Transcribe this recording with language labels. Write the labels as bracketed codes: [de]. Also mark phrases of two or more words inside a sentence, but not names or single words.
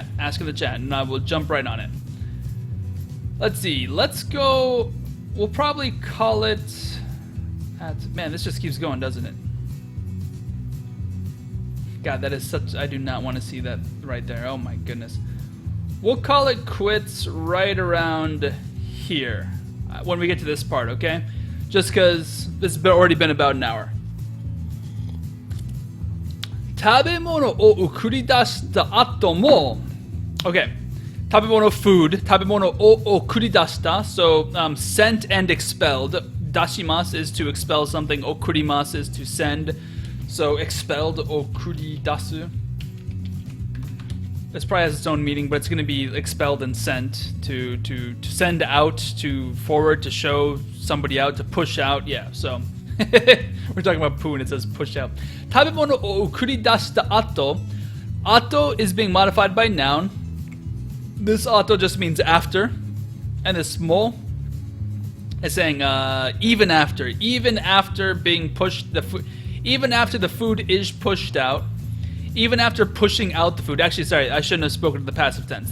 [en] And I will jump right on it. Let's see, let's go, we'll probably call it, man, this just keeps going, doesn't it? God, that is such, I do not want to see that right there, oh my goodness. We'll call it quits right around here, when we get to this part, okay? Just because this has already been about an hour. [ja] Tabemono o ukuridashita ato mo. [en] Okay. Tabemono, food. [ja] Tabemono o okuridashita. [en] So, sent and expelled. Dashimasu is to expel something. Okurimasu is to send. So, expelled, okuridasu. This probably has its own meaning, but it's going to be expelled and sent. To send out, to forward, to show somebody out, to push out. Yeah, so we're talking about poo and it says push out. [ja] Tabemono o ukuridashita ato. [en] Ato is being modified by noun. This ato just means after. And this mo is saying even after being pushed, even after the food is pushed out. Even after pushing out the food. Actually, sorry, I shouldn't have spoken to the passive tense.